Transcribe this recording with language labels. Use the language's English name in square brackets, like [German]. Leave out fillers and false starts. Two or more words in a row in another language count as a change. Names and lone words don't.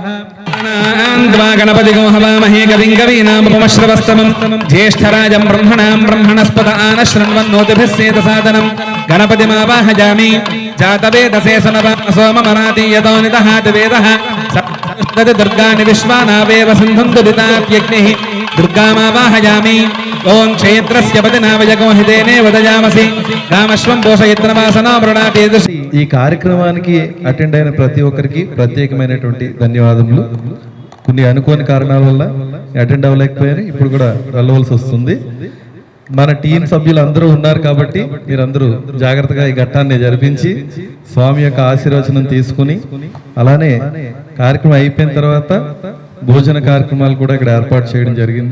[Sanskrit] गणपति हवामहे कविं कवीनामुपमश्रवस्तमं ज्येष्ठराजं ब्रह्मणां ब्रह्मणस्पत आनशृण्वन्नोतिभिः सेदसादनं गणपतिमावाहयामि जातवेदसे सोममराति यतो निदहाति वेदः सप्तति दुर्गाणि विश्वानावेव सिन्धुं दुरितात्यग्निः दुर्गामावाहयामि ओं क्षेत्रस्य पतिनावयगो हितेने वदयामसि रामश्वं पोषयित्रवासनो मृणाति [Telugu] ఈ కార్యక్రమానికి అటెండ్ అయిన ప్రతి ఒక్కరికి ప్రత్యేకమైనటువంటి ధన్యవాదములు. కొన్ని అనుకోని కారణాల వల్ల అటెండ్ అవ్వలేకపోయారు, ఇప్పుడు కూడా వెళ్ళవలసి వస్తుంది. మన టీం సభ్యులు అందరూ ఉన్నారు కాబట్టి మీరందరూ జాగ్రత్తగా ఈ ఘట్టాన్ని జరిపించి స్వామి యొక్క ఆశీర్వచనం తీసుకుని, అలానే కార్యక్రమం అయిపోయిన తర్వాత భోజన కార్యక్రమాలు కూడా ఇక్కడ ఏర్పాటు చేయడం జరిగింది.